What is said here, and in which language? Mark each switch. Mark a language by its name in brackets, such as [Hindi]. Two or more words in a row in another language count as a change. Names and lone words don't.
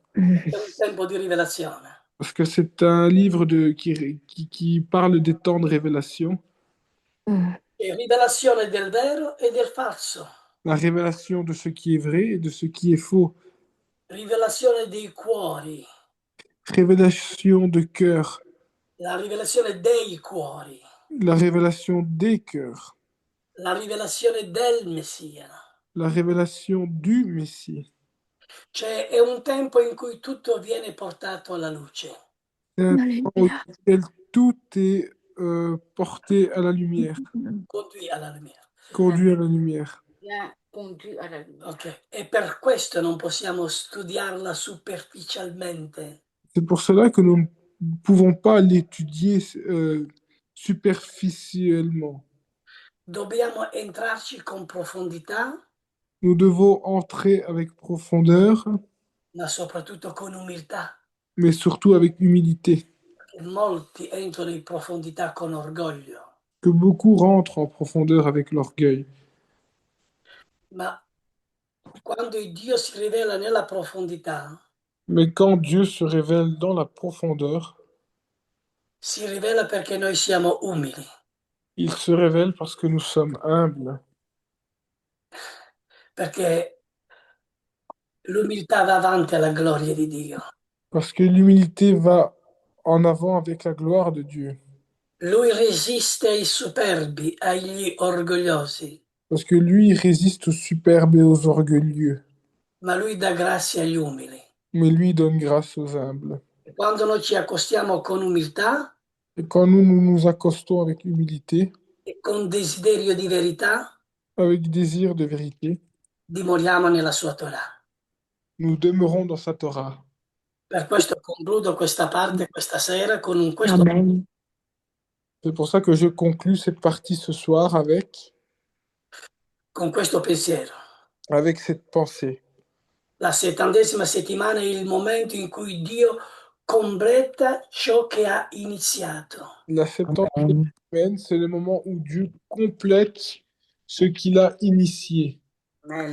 [Italian] È un tempo di rivelazione. [French] Parce que c'est un livre qui parle des temps de révélation. [Italian] È rivelazione del vero e del falso, [French] La révélation de ce qui est vrai et de ce qui est faux. [Italian] rivelazione dei cuori, [French] Révélation de cœur. [Italian] la rivelazione dei cuori, [French] La révélation des cœurs. [Italian] la rivelazione del Messia. [French] La révélation du Messie. [Italian] Cioè è un tempo in cui tutto viene portato alla luce. [French] C'est un temps Alléluia. auquel tout est porté à la lumière, conduit alla lumière. conduit à la lumière. Bien conduit à la lumière. [Italian] Ok, e per questo non possiamo studiarla superficialmente. [French] C'est pour cela que nous ne pouvons pas l'étudier superficiellement. [Italian] Dobbiamo entrarci con profondità, [French] Nous devons entrer avec profondeur, [Italian] ma soprattutto con umiltà. [French] mais surtout avec humilité. [Italian] Perché molti entrano in profondità con orgoglio, [French] Que beaucoup rentrent en profondeur avec l'orgueil. [Italian] ma quando Dio si rivela nella profondità, [French] Mais quand Dieu se révèle dans la profondeur, [Italian] si rivela perché noi siamo umili, [French] il se révèle parce que nous sommes humbles, [Italian] perché l'umiltà va avanti alla gloria di Dio. [French] parce que l'humilité va en avant avec la gloire de Dieu, [Italian] Lui resiste ai superbi, agli orgogliosi, [French] parce que lui il résiste aux superbes et aux orgueilleux, [Italian] ma lui dà grazia agli umili. [French] mais lui donne grâce aux humbles. [Italian] E quando noi ci accostiamo con umiltà [French] Et quand nous nous accostons avec humilité, [Italian] e con desiderio di verità, [French] avec désir de vérité, [Italian] dimoriamo nella sua Torah. [French] nous demeurons dans sa Torah. [Italian] Per questo concludo questa parte questa sera con questo, [French] Amen. C'est pour ça que je conclus cette partie ce soir [Italian] con questo pensiero. [French] avec cette pensée. [Italian] La 70ª settimana è il momento in cui Dio completa ciò che ha iniziato. [French] La 70e Amen. semaine, c'est le moment où Dieu complète ce qu'il a initié. Amen.